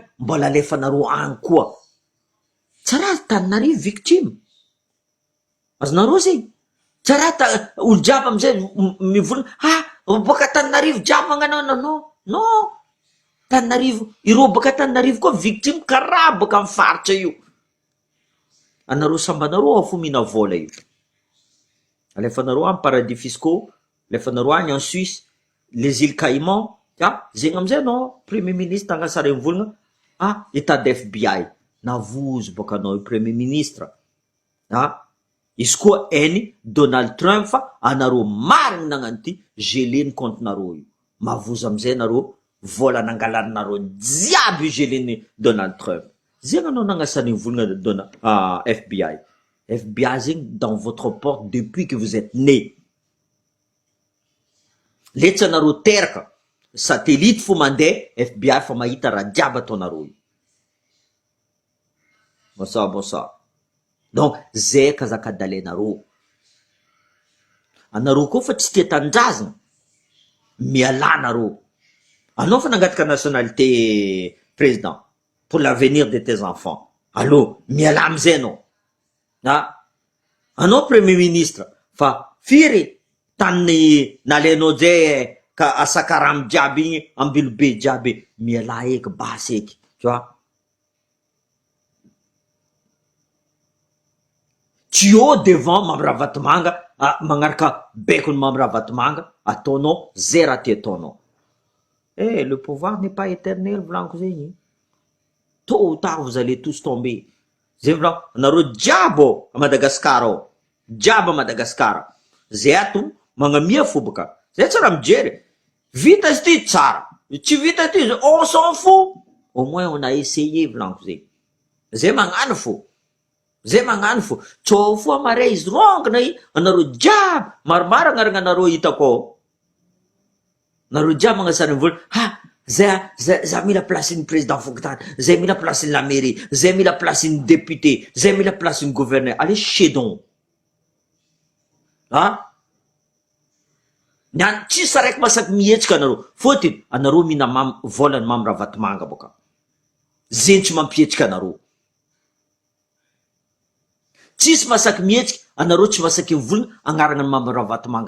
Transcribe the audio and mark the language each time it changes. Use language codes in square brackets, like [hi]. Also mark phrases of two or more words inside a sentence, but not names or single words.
[mg] mbola alefanareo agny koa tsy raha taninareo victime azonareo zegny tsy raha olo jiaby amizay mivolana boka Tananarivo jiaby magnano non Tananarivo ireo boka Tananarivo koa victime karaha boka amin'ny faritra io anareo sambanareo afo mihina vola io alefanareo amin'ny [fr] paradis fiscaux [mg] alefanareo agny [fr] en Suisse les îles Caïmans [mg] zegny amizay anao [fr] premier ministre [mg] tagnasara mivolagna [fr] état d'FBI [mg] navozo boka anao io [fr] premier ministre [mg] izy koa hainy Donald Trump fa anareo marigny nagnano ty geleny compte-nareo io mavozo amizay nareo vola nangalanareo jiaby io geleny Donald Trump zegny anao nagnasany volagna FBI zegny [fr] dans votre porte depuis que vous êtes né [mg] letsa anareo teraka satellite fo mandeha FBI fa mahita raha jiaby ataonareo io bosa donc zay kazakadalainareo anareo koa fa tsy tia tanjazana mialanareo anao fa nangataka [fr] nationalité président pour l'avenir de tes enfants allô [mg] miala amizay anao anao [fr] premier ministre [mg] fa firy tany nalainao zay ka asakaramy jiaby igny ambilobe jiaby miala eky basy eky [fr] tu vois [mg] tsy eo devant Mambravatomanga magnaraka bekony Mambravatomanga ataonao zay raha ty ataonao [fr] le pouvoir n'est pas [mg] éternel volaniko zegny [fr] tôt ou tard vous allez tous tomber [mg] zay volaniko anareo jiaby a Madagasikara ao jiaby a Madagasikara zay ato magnamia fo boka zay tsara mijery vita izy ty tsara tsy vita ty [fr] on s'en fout au moins on a essayé [mg] volaniko zegny zay magnano fo tsao fo amaray izy rongana i anareo jiaby maromaro agnarana anareo hitako Nareo jiaby magnasara ny vola, za mila placen'ny président fokontany, zay mila placen'ny [fr] la mairie, [mg] zay mila placen'ny député, zay mila placen'ny gouverneur. [fr] Allez chier donc. [mg] Tsisy raiky masaky mihetsika anareo. Fôtiny anareo mihina volany mamy ravatomanga boka. Zeny tsy mampihetsika anareo. Tsisy masaky mihetsika, anareo tsy masaky mivolagna agnarana ny mamy ravatomanga.